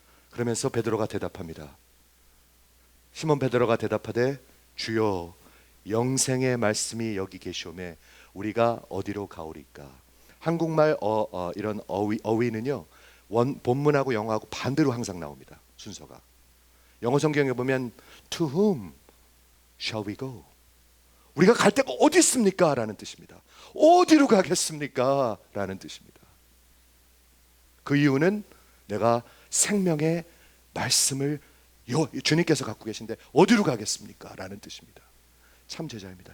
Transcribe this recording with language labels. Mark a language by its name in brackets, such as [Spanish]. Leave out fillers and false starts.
[Korean] 그러면서 베드로가 대답합니다. 시몬 베드로가 대답하되 주여 영생의 말씀이 여기 계시오매 우리가 어디로 가오리까? 한국말 이런 어휘는요 본문하고 영어하고 반대로 항상 나옵니다. 순서가. 영어 성경에 보면 [English] To whom shall we go? [Korean] 우리가 갈 데가 어디 있습니까? 라는 뜻입니다. 어디로 가겠습니까? 라는 뜻입니다. 그 이유는 내가 생명의 말씀을 주님께서 갖고 계신데 어디로 가겠습니까? 라는 뜻입니다. 참 제자입니다.